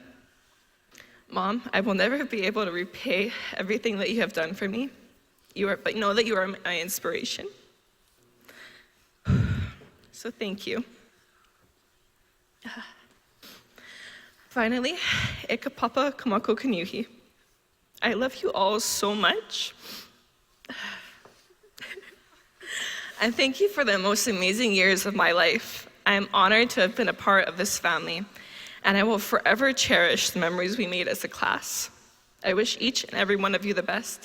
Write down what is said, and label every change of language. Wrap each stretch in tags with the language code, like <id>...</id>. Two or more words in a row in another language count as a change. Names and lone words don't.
<en>Mom, I will never be able to repay everything that you have done for me. But know that you are my inspiration. So thank you. Finally, eka papa kamako kunyuhi. I love you all so much. And thank you for the most amazing years of my life. I am honored to have been a part of this family, and I will forever cherish the memories we made as a class. I wish each and every one of you the best.</en>